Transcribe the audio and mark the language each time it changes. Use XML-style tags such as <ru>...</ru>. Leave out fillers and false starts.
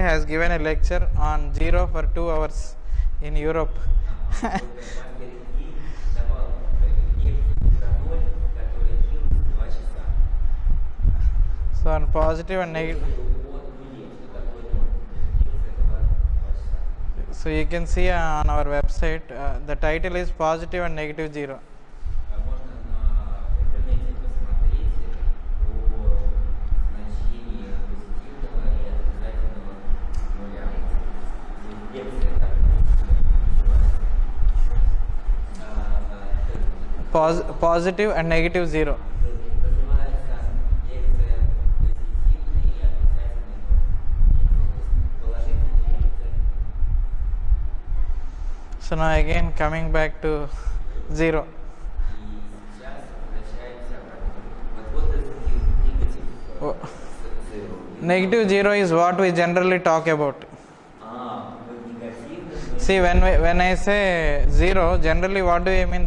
<en>has given a lecture on zero for 2 hours in Europe.</en> <ru>Мастер Ики давал лекцию про ноль, которая длилась 2 часа.</ru> <en>So on positive and negative.</en> <ru>От нулей, что такое ноль. Лекция была 2 часа.</ru> <en>So you can see on our website, the title is Positive and Negative Zero.</en> <ru>Можно в интернете посмотреть о значении позитивного и отрицательного нуля. Лекция так называется.</ru> <en>Positive and Negative Zero.</en> <ru>Называется лекция позитивный и отрицательный нуль. Положительный и отрицательный.</ru> <en>So now again coming back to zero.</en> <ru>И сейчас возвращаемся обратно. Вот это негатив. Oh.</ru> <en>Zero. Negative zero is what we generally talk about.</en> <ru>Вот негативный.</ru> <en>See, when I say zero, generally what do I mean?</en>